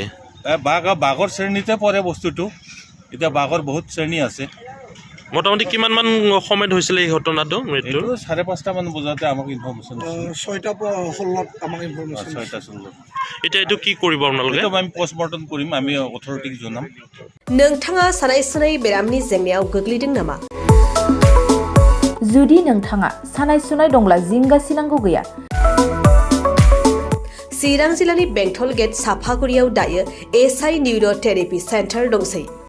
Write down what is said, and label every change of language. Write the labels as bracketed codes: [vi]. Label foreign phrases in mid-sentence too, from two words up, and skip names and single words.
[as] বাঘৰ শ্ৰেণীতে পৰে বস্তুটো। এতিয়া বাঘৰ বহুত শ্ৰেণী আছে। মোটামুটি কিমানমান সময়ত হৈছিলে এই ঘটনাটো? মৃত্যু 5:30মান বজাতে আমাক ইনফৰ্মেশ্যন 6:16 আমাক ইনফৰ্মেশ্যন 6:16। এতিয়া এইটো কি কৰিব আপোনালোকে? আমি পষ্টমৰ্টম কৰিম, আমি অথৰিটিক জনাম। [brx] नोंथाङा सानाय सुनाय बेरामनि जेंनायाव गोग्लैदों नामा? जुदि नोंथाङा सानाय सुनाय दंब्ला जिंगा सिनांगौ गैया। चिरां जिल्लानि बेंटल गेट साफागुरियाव दायो एसआइ निउर' थेरापि सेन्टार दंसै।